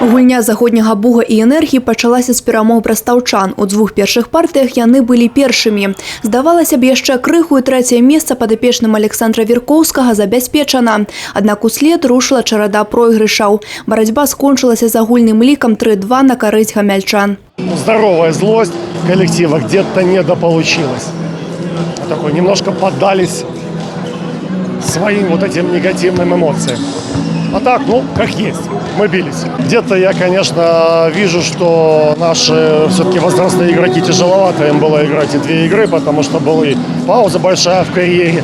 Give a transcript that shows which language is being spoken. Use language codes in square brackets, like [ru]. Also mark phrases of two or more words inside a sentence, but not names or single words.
[be] Гульня заходняга Буга і энергіі пачалася з перамог брастаўчан. У двух першых партыях яны былі першымі. Здавалася б, яшчэ крыху і трэцяе месца падапечным Александра Віркоўскага забяспечана. Аднак услед рушыла чарада пройгрышаў. Барацьба скончылася з агульным лікам 3-2 на карысць гамяльчан. [ru] Здоровая злость коллектива где-то недополучилась. Такой немножко поддались своим вот этим негативным эмоциям. А так, как есть, мы бились. Где-то я, конечно, вижу, что наши все-таки возрастные игроки тяжеловато им было играть и 2 игры, потому что была пауза большая в карьере.